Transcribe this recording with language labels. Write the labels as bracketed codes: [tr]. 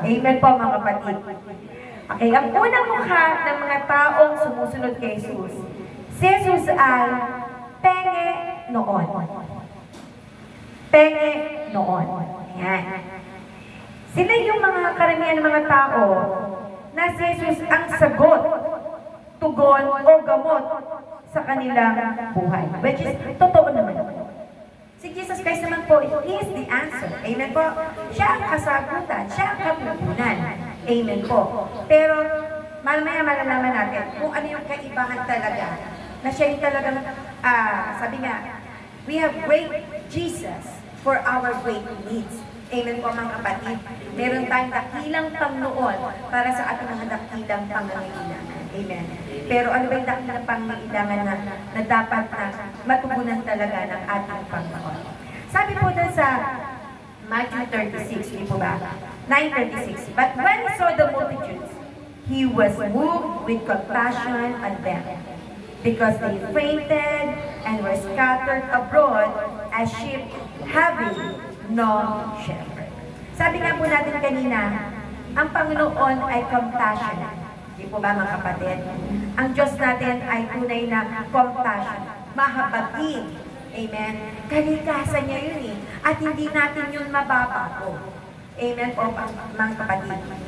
[tl] Amen po mga kapatid. Okay, ang unang mukha ng mga taong sumusunod kay Jesus, si Jesus ay penge noon. Penge noon. Ayan. Sila yung mga karamihan ng mga tao na si Jesus ang sagot, tugon o gamot sa kanilang buhay. Which is, totoo naman. Si Jesus Christ naman po, [en] He is the answer. [tl] Amen po. Siya ang kasagutan. Siya ang katutunan. Amen po. Pero, mamaya malalaman natin kung ano yung kaibahan talaga. Na siya yung talagang, sabi nga, [en] we have great Jesus for our great needs. [tl] Amen po mga kapatid. Meron tayong dakilang Panginoon para sa ating mga dakilang pangangailangan. Amen. Pero ano ba yung dakilang pangangailangan na dapat na matugunan talaga ng ating Panginoon? Sabi po doon sa Matthew 36, di po ba? 9:36. [en] But when he saw the multitudes, he was moved with compassion on them, because they fainted and were scattered abroad as sheep having no shepherd. [tl] Sabi nga po natin kanina, ang Panginoon ay compassionate. Di po ba mga kapatid? Ang Diyos natin ay tunay na compassion. Mahabagin. Amen? Kalikasan niya yun eh. At hindi natin yun mababago. Amen po mga kapatid.